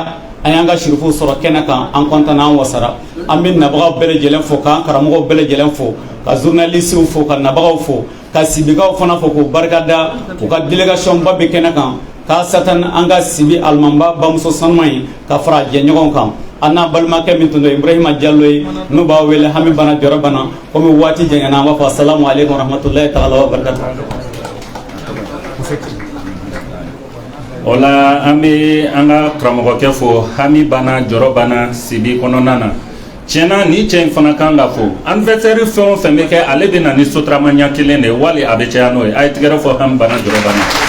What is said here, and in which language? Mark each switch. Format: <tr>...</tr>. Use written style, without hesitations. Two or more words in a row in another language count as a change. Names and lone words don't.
<bm>an y'an ka Sirifuw sɔrɔ kɛnɛ kan an kɔntana an wasara an bɛ nabagaw bɛɛ lajɛlen fo k'an karamɔgɔw bɛɛ lajɛlen fo ka journalistw fo ka nabagaw fo ka sibigaw fana fo k'u barikada u ka délégation ba bɛ kɛnɛ kan k'a satan an ka sibi alimanba bamuso sanuman ye ka fara jɛɲɔgɔn kan an n'a balimakɛ min tun don Ibrahima Diallo ye n'u b'a wele Hami Bana Jɔrɔ Bana komi waati jɛngɛna an b'a fɔ</bm> <ar>السلام عليكم ورحمة الله تعالى وبركاته.</ar> <bm>O la an bɛ an ka karamɔgɔkɛ fo Hami Bana Jɔrɔ Bana Sibi kɔnɔna na tiɲɛna ni cɛ in fana kan ka fo anniversaire fɛn o fɛn bɛ kɛ ale bɛ na ni sotarama ɲɛ kelen de wali a bɛ caya n'o ye a ye tigɛrɛ fɔ Hami Bana Jɔrɔ Bana</bm>